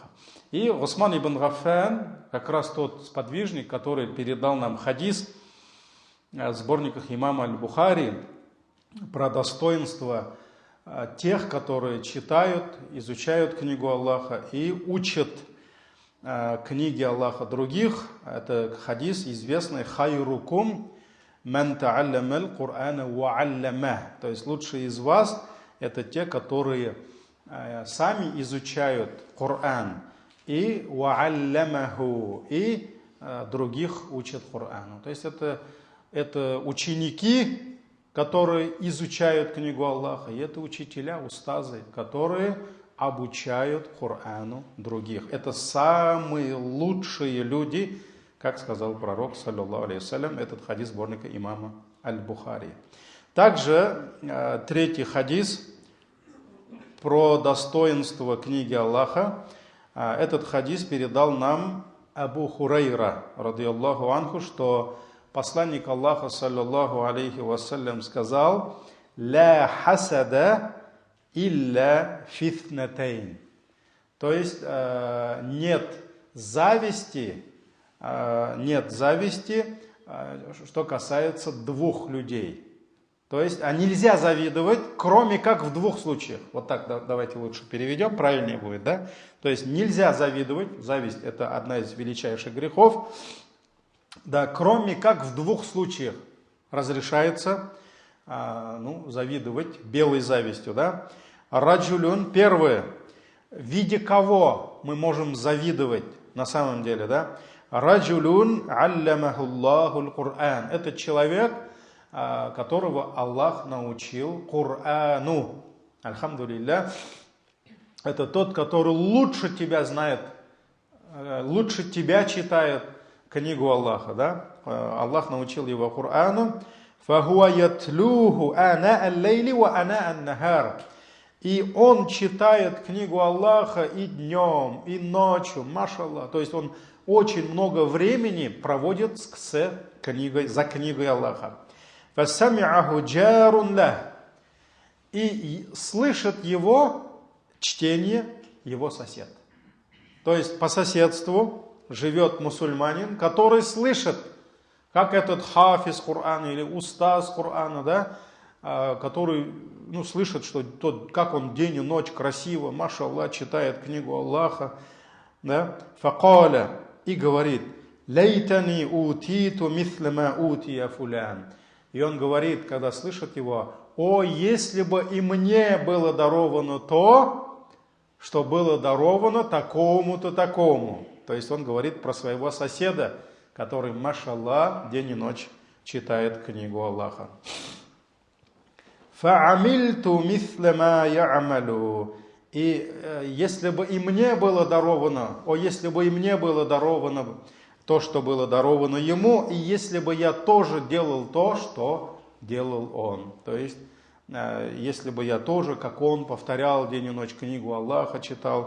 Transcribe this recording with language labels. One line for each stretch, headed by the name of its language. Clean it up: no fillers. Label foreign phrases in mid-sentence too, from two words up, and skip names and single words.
Russian: И Усман ибн Гаффан, как раз тот сподвижник, который передал нам хадис в сборниках имама Аль-Бухари про достоинство тех, которые читают, изучают книгу Аллаха и учат книги Аллаха других. Это хадис известный
Arabic: «خيركم من تعلم القرآن وعلمه».
Russian: То есть лучшие из вас это те, которые сами изучают Коран и
Arabic: وعلمه,
Russian: и других учат Корану. То есть это ученики, которые изучают книгу Аллаха, и это учителя, устазы, которые обучают Корану других. Это самые лучшие люди, как сказал пророк,
Arabic: صلى الله عليه وسلم,
Russian: этот хадис сборника имама Аль-Бухари. Также 3-й хадис про достоинство книги Аллаха. Этот хадис передал нам Абу Хурайра,
Arabic: رضي الله عنه,
Russian: что посланник Аллаха,
Arabic: صلى الله عليه وسلم,
Russian: сказал:
Arabic: «لا حسد إلا في اثنتين».
Russian: То есть нет зависти, что касается 2 людей. То есть нельзя завидовать, кроме как в 2 случаях. Вот так давайте лучше переведем, правильнее будет, да? То есть нельзя завидовать, зависть это одна из величайших грехов. Да, кроме как в 2 случаях разрешается завидовать белой завистью, да? Раджулюн, первое, в виде кого мы можем завидовать на самом деле, да?
Arabic: رجل علمه الله القرآن.
Russian: Это человек, которого Аллах научил Корану. Альхамдулилля. Это тот, который лучше тебя знает, лучше тебя читает книгу Аллаха, да? Аллах научил его Корану.
Arabic: فَهُوَ يَتْلُوهُ آنَاءَ اللَّيْلِ وَآنَاءَ النَّهَارِ.
Russian: И он читает книгу Аллаха и днем, и ночью, машаллах. То есть он очень много времени проводит за книгой Аллаха.
Arabic: فَسَمِعَهُ جَارٌ لَهُ.
Russian: И слышит его чтение его сосед. То есть по соседству живет мусульманин, который слышит, как этот хафиз Корана или устаз Корана, да, который слышит, что как он день и ночь красиво, машаллах, читает книгу Аллаха, да, факаля, и говорит,
Arabic: ليتني أوتيت مثل ما أوتي فلان.
Russian: И он говорит, когда слышит его, о, если бы и мне было даровано то, что было даровано такому-то такому. То есть он говорит про своего соседа, который, машаллах, день и ночь читает книгу Аллаха.
Arabic: «فعملت مثل ما يعمل».
Russian: И если бы и мне было даровано, если бы и мне было даровано то, что было даровано ему, и если бы я тоже делал то, что делал он. То есть, если бы я тоже, как он, повторял день и ночь книгу Аллаха, читал.